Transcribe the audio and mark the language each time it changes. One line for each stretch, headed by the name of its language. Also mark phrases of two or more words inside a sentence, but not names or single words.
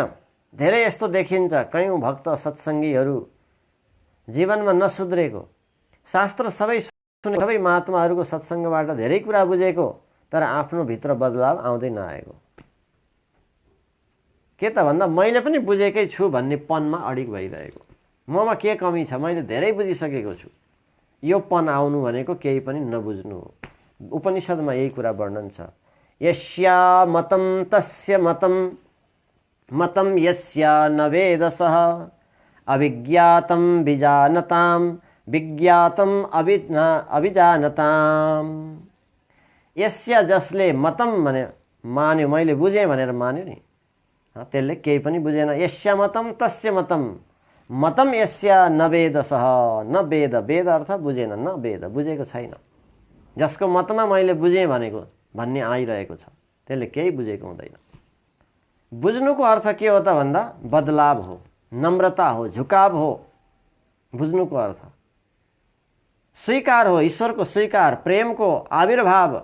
Nepali: धेरै यस्तो देखिन्छ कयौं भक्त सत्सङ्गीहरू जीवनमा नसुध्रेको, शास्त्र सबै सुने, सबै महात्माहरूको सत्सङ्गबाट धेरै कुरा बुझेको, तर आफ्नो भित्र बदलाव आउँदै नआएको। के त भन्दा मैले पनि बुझेकै छु भन्ने पनमा अडिग भइरहेको। ममा के कमी छ, मैले धेरै बुझिसकेको छु, यो पन आउनु भनेको केही पनि नबुझ्नु हो। उपनिषदमा यही कुरा वर्णन छ।
Sanskrit: यस्या मतम तस्य मतम, मतम यस्या न वेदसः, अभिज्ञातम विजानताम, विज्ञातम अभिजानताम।
Nepali: यस्या जसले मतम भने मान्यो, मैले बुझेँ भनेर मान्यो नि, त्यसले केही पनि बुझेन।
Sanskrit: यस्या मतम तस्य मतम, मतम यस्या न वेदसः, न वेद, वेद
Nepali: अर्थ बुझेन,
Sanskrit: न वेद
Nepali: बुझेको छैन। जसको मतमा मैले बुझेँ भनेको भन्ने आइरहेको छ, त्यसले केही बुझेको हुँदैन। बुझ्नुको अर्थ के हो त भन्दा बदलाव हो, नम्रता हो, झुकाव हो। बुझ्नुको अर्थ स्वीकार हो, ईश्वरको स्वीकार, प्रेमको आविर्भाव।